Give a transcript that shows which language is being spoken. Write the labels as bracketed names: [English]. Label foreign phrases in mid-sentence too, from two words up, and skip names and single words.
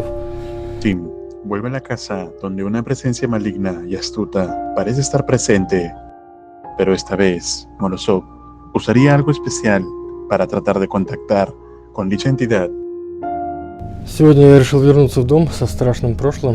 [Spanish] Tim vuelve a la casa donde una presencia maligna y astuta parece estar presente, pero esta vez Morozov usaría algo especial para tratar de contactar con dicha entidad. [Russian] Сегодня я решил вернуться в дом со страшным прошлым.